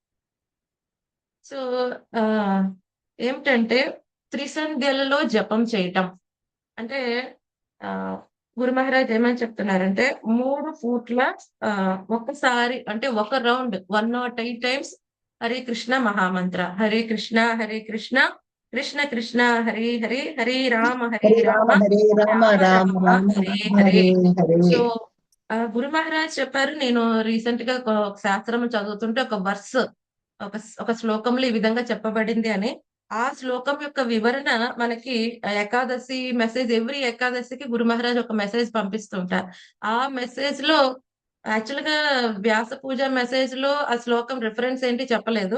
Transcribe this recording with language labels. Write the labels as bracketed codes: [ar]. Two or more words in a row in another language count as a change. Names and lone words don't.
[te] సో ఆ ఏమిటంటే త్రిసంధ్యలలో జపం చేయటం అంటే ఆ గురు మహారాజ్ ఏమని చెప్తున్నారంటే 3 పూట్ల ఒక్కసారి అంటే ఒక రౌండ్ 108 టైమ్స్ [sa] హరే కృష్ణ మహామంత్ర, హరే కృష్ణ కృష్ణ కృష్ణ హరే హరే, హరే రామ హరే రామ రామ రామ రామ హరే హరే హరే. హరే. [te] సో గురు మహారాజ్ చెప్పారు, నేను రీసెంట్ గా ఒక శాస్త్రం చదువుతుంటే ఒక వర్స్ ఒక శ్లోకంలో ఈ విధంగా చెప్పబడింది అని. ఆ శ్లోకం యొక్క వివరణ మనకి ఏకాదశి మెసేజ్, ఎవ్రీ ఏకాదశికి గురు మహారాజ్ ఒక మెసేజ్ పంపిస్తుంటారు. ఆ మెసేజ్ లో యాక్చువల్ గా వ్యాస పూజ మెసేజ్ లో ఆ శ్లోకం రిఫరెన్స్ ఏంటి చెప్పలేదు.